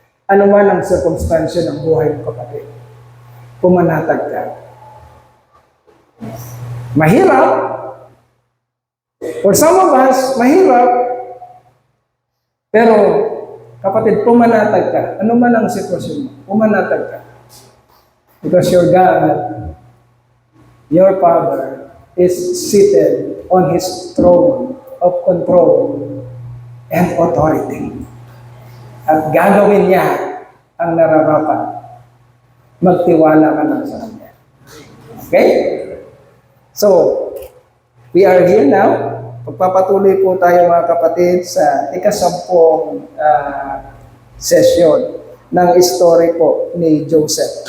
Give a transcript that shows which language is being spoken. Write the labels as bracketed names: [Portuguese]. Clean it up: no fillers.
[Filipino] Anuman ang circumstansya ng buhay mo, kapatid. Pumanatag ka. Mahirap. [English] For some of us, [Filipino] mahirap. Pero, kapatid, pumanatag ka. Ano man ang sitwasyon mo, pumanatag ka. [English] Because your God, your Father, is seated on His throne of control and authority. [Filipino] At gagawin niya ang nararapat. Magtiwala ka lang sa Kanya. Okay? [English] So, we are here now. [Filipino] Pagpapatuloy po tayo mga kapatid sa ikasampung session ng story po ni Joseph.